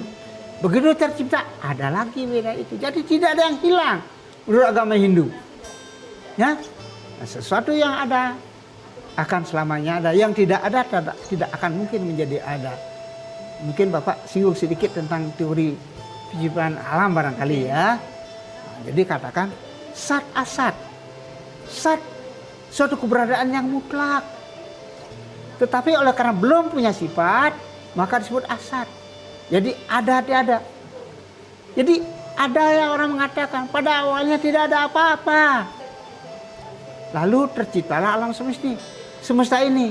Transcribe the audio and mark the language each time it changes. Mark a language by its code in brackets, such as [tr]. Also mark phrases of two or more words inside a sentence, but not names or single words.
[id] Begitu tercipta, ada lagi Weda itu. Jadi tidak ada yang hilang menurut agama Hindu. Ya, nah, sesuatu yang ada akan selamanya ada, yang tidak ada tidak akan mungkin menjadi ada. Mungkin Bapak singgung sedikit tentang teori penciptaan alam barangkali ya. Nah, jadi katakan [sa] sat asat, [id] sat suatu keberadaan yang mutlak. Tetapi oleh karena belum punya sifat, maka disebut asat. Jadi ada tiada. Jadi ada yang orang mengatakan pada awalnya tidak ada apa-apa. Lalu terciptalah alam semesta ini.